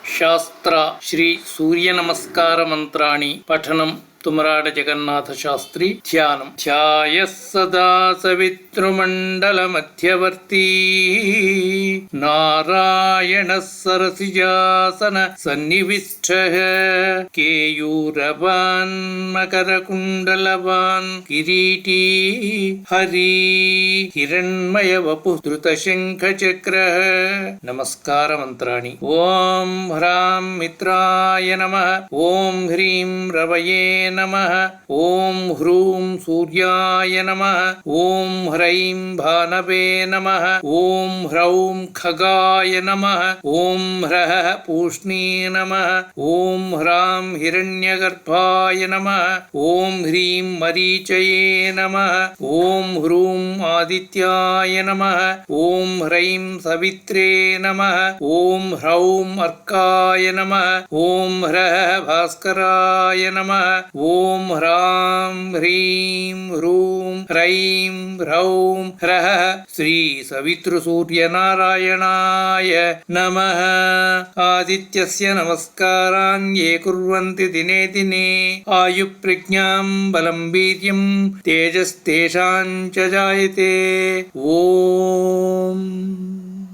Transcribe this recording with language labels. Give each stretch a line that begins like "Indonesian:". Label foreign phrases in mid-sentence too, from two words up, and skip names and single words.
Sanskrit: ಶಾಸ್ತ್ರ ಶ್ರೀ ಸೂರ್ಯ ನಮಸ್ಕಾರ ಮಂತ್ರಾಣಿ ಪಠನಂ ತುಮರಾಡ ಜಗನ್ನಾಥ ಶಾಸ್ತ್ರಿ ಧ್ಯಾನಂ ಧ್ಯಾಯ ಸದಾ ಸವಿತೃಮಂಡಲ ಮಧ್ಯವರ್ತಿ ನಾರಾಯಣ ಸರಸಿಜಾಸನ ಸನ್ನಿವಿಷ್ಟ ಕೇಯೂರವಾನ್ ಮಕರ ಕುಂಡಲವಾನ್ ಕಿರೀಟಿ ಹರಿ ಹಿರಣ್ಮಯ ವಪು ಧೃತ ಶಂಖ ಚಕ್ರ ನಮಸ್ಕಾರ ಮಂತ್ರಾಣಿ ಓಂ ಹ್ರಾಂ ಮಿತ್ರಾಯ ನಮಃ ಓಂ ಹ್ರೀಂ ರವಯೇ ನಮಃ ಓಂ ಹ್ರೂಂ ಸೂರ್ಯಾಯ ನಮಃ ಓಂ ಹ್ರೈಂ ಭಾನವೇ ನಮಃ ಓಂ ಹ್ರೌಂ ಖಗಾಯ ನಮಃ ಓಂ ಹ್ರಃ ಪೂಷ್ಣೀ ನಮಃ ಓಂ ಹ್ರಾಂ ಹಿರಣ್ಯಗರ್ಭಾಯ ನಮಃ ಓಂ ಹ್ರೀಂ ಮರೀಚಯೇ ನಮಃ ಓಂ ಹ್ರೂಂ ಆದಿತ್ಯಾಯ ನಮಃ ಓಂ ಹ್ರೈಂ ಸವಿತ್ರೇ ನಮಃ ಓಂ ಹ್ರೌಂ ಅರ್ಕಾಯ ನಮಃ ಓಂ ಹ್ರಃ ಭಾಸ್ಕರಾಯ ನಮಃ ಓಂ ಹ್ರಾಂ ಹ್ರೀಂ ಹ್ರೂಂ ಹ್ರೈಂ ಹ್ರೌಂ ಹ್ರಃ ಶ್ರೀ ಸವಿತೃ ಸೂರ್ಯ ನಾರಾಯಣಾಯ ನಮಃ ಆದಿತ್ಯಸ್ಯ ನಮಸ್ಕಾರಾನ್ ಯೇ ಕುರ್ವಂತಿ ದಿನೇ ದಿನೇ ಆಯು ಪ್ರಜ್ಞಾಂ ಬಲಂ ವೀರ್ಯಂ ತೇಜಸ್ತೇಷಾಂ ಚ ಜಾಯತೆ ಓಂ